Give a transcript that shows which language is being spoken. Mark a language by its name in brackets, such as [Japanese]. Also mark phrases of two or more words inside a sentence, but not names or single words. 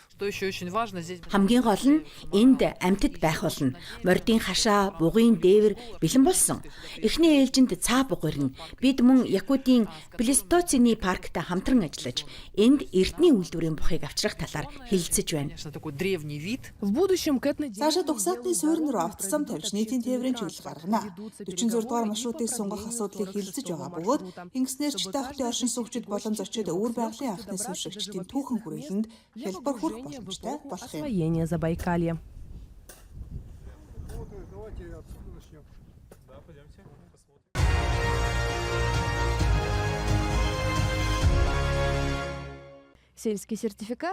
[Mongolian] Хамгийн гол нь энд амьтад байх болно. Мордын хашаа, бугын дээвэр бэлэн болсон. Эхний ээлжинд цаа буг ирнэ. Бид мөн Якутийн Плестоцены паркта хамтран ажиллаж, энд эртний үйлдвэрийн бухыг авчрах талаар хэлэлцэж байна. [Russian] В будущем к этной... [Mongolian] Цаашаа Дугсаатны суурин руу автозам тавьж нийтийн тээврийн чиглэл гаргана. 46 дугаар маршрутыг сунгах асуудлыг хэлэлцэж байгаа бөгөөд ингэснээр Чита хотын оршин суугчид болон зочид өвөр байгалийн анхны суурьшигчдийн түүхэн хүрээлэнд хялбар хүрэх боломжтой болох юм. [Russian] Освоение Забайкалья. Сельский сертификат.